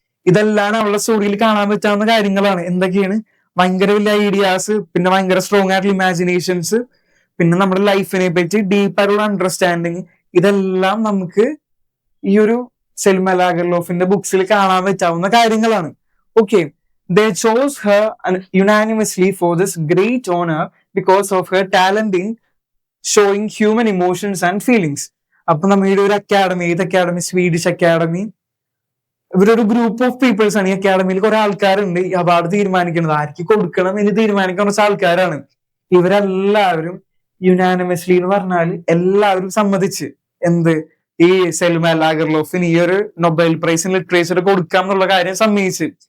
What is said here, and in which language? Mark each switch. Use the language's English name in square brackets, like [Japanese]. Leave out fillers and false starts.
[Malayalam] ഇതെല്ലാം അവളുടെ സ്റ്റോറിയിൽ കാണാൻ പറ്റാവുന്ന കാര്യങ്ങളാണ്. എന്തൊക്കെയാണ്, ഭയങ്കര വലിയ ഐഡിയാസ്, പിന്നെ ഭയങ്കര സ്ട്രോങ് ആയിട്ടുള്ള ഇമാജിനേഷൻസ്, പിന്നെ നമ്മുടെ ലൈഫിനെ പറ്റി ഡീപ്പ് ആയിട്ടുള്ള അണ്ടർസ്റ്റാൻഡിങ്. ഇതെല്ലാം നമുക്ക് ഈ ഒരു സെൽമ ലാഗർലോഫിന്റെ ബുക്സിൽ കാണാൻ പറ്റാവുന്ന കാര്യങ്ങളാണ്. [English] Okay, they chose her unanimously for this great honor because of her talent in showing human emotions and feelings. [Malayalam] അപ്പൊ നമ്മുടെ ഒരു അക്കാഡമി, ഏത് അക്കാഡമി, സ്വീഡിഷ് അക്കാഡമി, ഇവരൊരു ഗ്രൂപ്പ് ഓഫ് പീപ്പിൾസ് ആണ്. ഈ അക്കാഡമിയിൽ കുറെ ആൾക്കാരുണ്ട്. ഈ അവാർഡ് തീരുമാനിക്കുന്നത്, ആർക്ക് കൊടുക്കണം എന്ന് തീരുമാനിക്കുന്ന കുറച്ച് ആൾക്കാരാണ്. ഇവരെല്ലാവരും യുനാനിമസ്ലി എന്ന് പറഞ്ഞാൽ എല്ലാവരും സമ്മതിച്ച് എന്ത്, ഈ സെൽമ ലാഗർലോഫിന് ഈ ഒരു നൊബേൽ പ്രൈസ് ഇൻ ലിറ്ററേച്ചർ കൊടുക്കാം എന്നുള്ള കാര്യം സമ്മതിച്ച്.